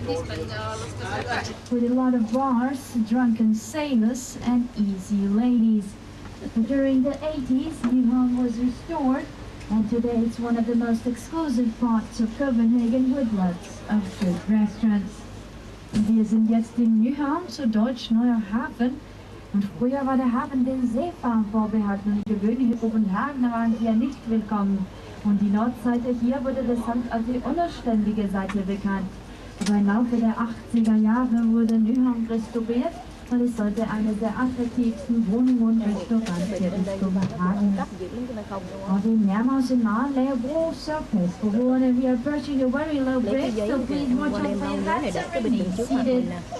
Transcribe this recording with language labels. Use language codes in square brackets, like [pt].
[en] With a lot of bars, drunken sailors and easy ladies. During the 80s, Nyhavn was restored, and today it's one of the most exclusive parts of Copenhagen with lots of good restaurants. [de] Wir sind jetzt in Nyhavn, zu Deutsch Neuer Hafen. Und früher war der Hafen den Seefahrern vorbehalten und gewöhnliche Kopenhagener waren hier nicht willkommen. Und die Nordseite hier wurde deshalb als die unanständige Seite bekannt. Aber im Laufe der 80er Jahre wurde Nyhavn restauriert Und es sollte eine der attraktivsten Wohnungen und [da] Restauranter i Copenhagen. Og det nærmer os en meget lav bro, så pas på broerne. [en] We are approaching a very low bridge, so please watch out for your backs and remain seated.